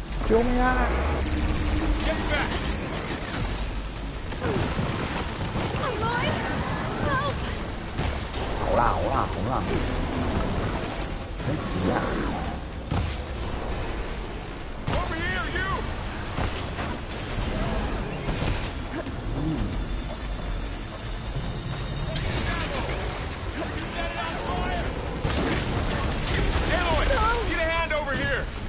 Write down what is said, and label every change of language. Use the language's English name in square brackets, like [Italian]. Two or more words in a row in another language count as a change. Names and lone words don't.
[Chinese] 救命啊！ [English] Get back! Aloy! Help! [Chinese] 好啦好啦好啦，别急呀！ [English] Over here, you! Aloy, get a hand over here!